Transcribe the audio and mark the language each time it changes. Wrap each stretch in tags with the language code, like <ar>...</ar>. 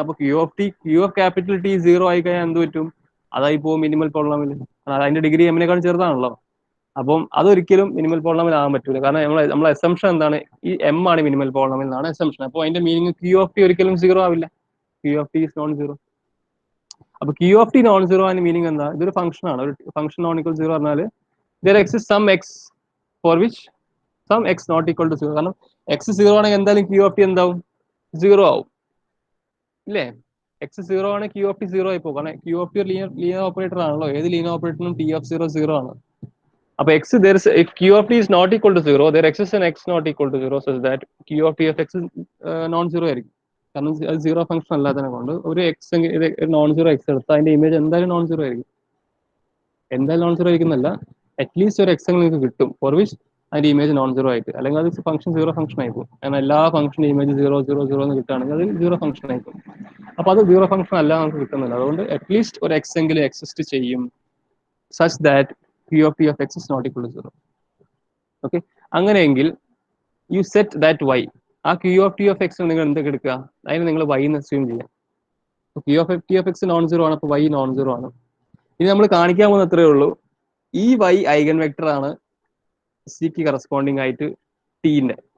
<ml>അപ്പൊ Q of capital T 0 ആയി കഴിഞ്ഞാൽ എന്ത് പറ്റും? അതായി പോകും മിനിമൽ പോളിനോമിയൽ. അതിന്റെ ഡിഗ്രി എമ്മിനെക്കാൾ ചെറുതാണല്ലോ. അപ്പം അതൊരിക്കലും മിനിമൽ പോളിനോമിയൽ ആകാൻ പറ്റില്ല. കാരണം നമ്മളെ അസംപ്ഷൻ എന്താണ്? ഈ എം ആണ് മിനിമൽ പോളിനോമിയൽ എന്നാണ് അസംപ്ഷൻ. അപ്പോൾ അതിന്റെ മീനിങ് ക്യൂ ഓഫ് ടി ഒരിക്കലും 0 ആവില്ല. Q of T is known 0. അപ്പൊ ക്യൂ ഓഫ് ടി നോൺ 0 അതിന്റെ മീനിങ് എന്താ? ഇതൊരു ഫംഗ്ഷൻ ആണ്. ഒരു ഫംഗ്ഷൻ നോൺ ഈക്വൽ 0 പറഞ്ഞാൽ</ml> <en>there exists some x for which some x not equal to 0.</en> <ml>കാരണം എക്സ് 0 ആണെങ്കിൽ എന്തായാലും ക്യൂ ഓഫ് ടി എന്താവും? 0 ആവും, ഇല്ലേ? എക്സ് 0 ആണ്, ക്യൂ ഓഫ് ടി 0 ആയി പോകും. കാരണം Q of T linear operator ആണല്ലോ. ഏത് ലീനിയർ ഓപ്പറേറ്ററിനും ടി ഓഫ് 0 0 ആണ്.</ml> <en>അപ്പോൾ x there is if q of t is not equal to 0, there exists an x not equal to 0 such that q of t of x is non zero ആയിരിക്കും.</en> <ml>കാരണം അത് zero function അല്ലാത്തതിനെ കൊണ്ട് ഒരു X non zero X എടുത്താൽ അതിന്റെ image എന്തായാലും non zero ആയിരിക്കും. എന്തായാലും നോൺ സീറോ ആയിരിക്കുന്നല്ല, അറ്റ്ലീസ്റ്റ് ഒരു എക്സ് നിങ്ങൾക്ക് കിട്ടും ഫോർ വിച്ച് അതിന്റെ ഇമേജ് നോൺ സീറോ ആയിട്ട്, അല്ലെങ്കിൽ അത് ഫംഗ്ഷൻ സീറോ ഫംഗ്ഷൻ ആയിരിക്കും. കാരണം എല്ലാ ഫംഗ്ഷനും ഇമേജ് 0 എന്ന് കിട്ടുകയാണെങ്കിൽ അത് സീറോ ഫംഗ്ഷൻ ആയിരിക്കും. അപ്പോൾ അത് സീറോ ഫംഗ്ഷൻ അല്ല നമുക്ക് കിട്ടുന്നില്ല. അതുകൊണ്ട് അറ്റ്ലീസ്റ്റ് ഒരു എക്സ് എങ്കിലും എക്സിസ്റ്റ് ചെയ്യും</ml> <en>such that q of t of x is not equal to 0.</en> <ml>Okay, അങ്ങനെയെങ്കിൽ യു സെറ്റ് ദാറ്റ് y, ആ q of t of x നിങ്ങൾ എന്തൊക്കെ എടുക്കുക, അതിന് നിങ്ങൾ y എന്ന് അസ്യൂം ചെയ്യാം. q of t of x non zero ആണ്, അപ്പോൾ y നോൺ സീറോ ആണ്. ഇനി നമ്മൾ കാണിക്കാൻ പോകുന്ന അത്രയേ ഉള്ളൂ, ഈ y ഐഗൻ വെക്ടർ ആണ് സിക്ക് കറസ്പോണ്ടിങ് ആയിട്ട് ടീന്റെ.</ml>